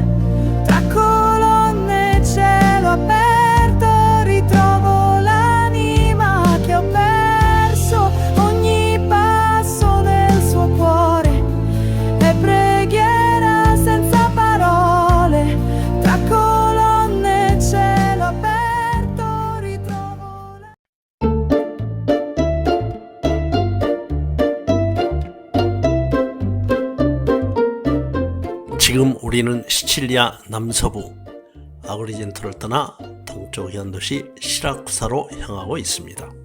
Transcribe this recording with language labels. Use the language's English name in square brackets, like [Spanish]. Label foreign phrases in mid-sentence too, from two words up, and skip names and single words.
[Italian] Tra colonne e cielo aperto ritrovo l'anima che ho perso. Ogni passo nel suo cuore è preghiera senza parole. Tra colonne e cielo aperto ritrovo l'anima. [Korean] 지금 우리는 시칠리아 남서부 아그리젠토를 떠나 동쪽 현도시 시라쿠사로 향하고 있습니다.